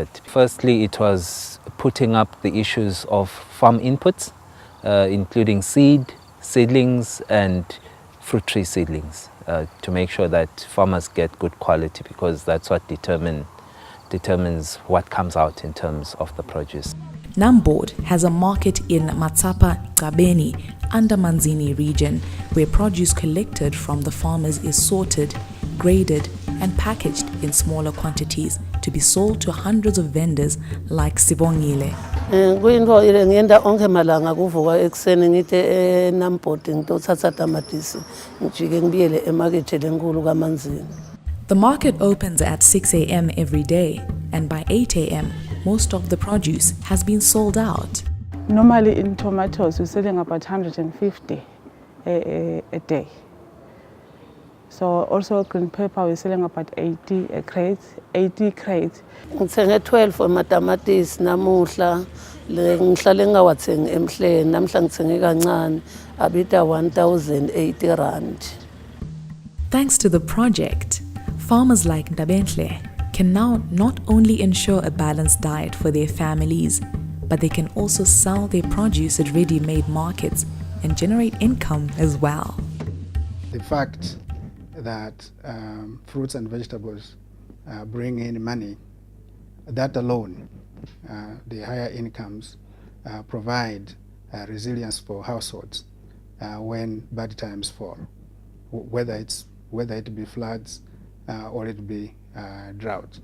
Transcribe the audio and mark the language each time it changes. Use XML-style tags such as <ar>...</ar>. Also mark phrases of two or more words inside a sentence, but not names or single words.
<en>Firstly, it was putting up the issues of farm inputs, including seedlings, and fruit tree seedlings, to make sure that farmers get good quality, because that's what determines what comes out in terms of the produce. NAMBOARD has a market in Matsapa, Gabeni, under Manzini region, where produce collected from the farmers is sorted, graded, and packaged in smaller quantities to be sold to hundreds of vendors like Sibongile.</en> <ss>Kuyinto ngiyenda onke malanga kuvuka ekseni ngite NAMBOARD ngitothatha tamatisi ngijike ngibiyele emakethe lenkulu kaManzini.</ss> <en>The market opens at 6 a.m. every day, and by 8 a.m. most of the produce has been sold out. Normally in tomatoes we're selling about 150 a day. So also green pepper, we're selling about 80 crates.</en> <ss>Ngithenge 12 amatamatisi namuhla ngihlale ngawathengi emhleni namhla ngithenge kancane abita 1080 rand.</ss> <en>Thanks to the project, farmers like Ndabenhle can now not only ensure a balanced diet for their families, but they can also sell their produce at ready-made markets and generate income as well. The fact that fruits and vegetables bring in money, that alone, the higher incomes provide resilience for households when bad times fall, whether it be floods or it be drought.</en>